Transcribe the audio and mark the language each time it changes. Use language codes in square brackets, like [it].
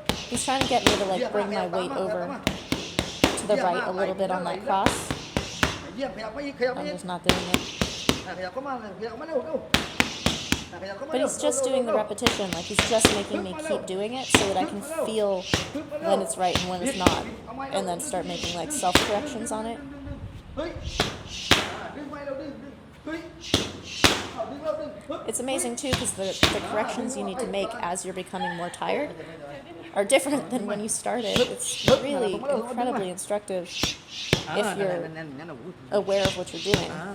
[en] He's trying to get me to like bring my weight over to the right a little bit on that cross. [th] เยี่ยมขยับไปอีกขยับไป [en] I'm [th] อีก [en] just not doing it. [th] ขยับเข้ามาเลยขยับมาเร็วเร็วขยับเข้ามา [en] But [th] เร็ว [en] he's just doing the repetition, like he's just making me keep doing it so that I can feel when it's right and when it's not, and then start making like self-corrections on it. [th] เฮ้ยดึงไปเร็วดึงเฮ้ยดึงเร็วดึง [en] It's amazing too because the corrections you need to make as you're becoming more tired are different than when you started. It's really incredibly instructive if you're aware of what you're doing.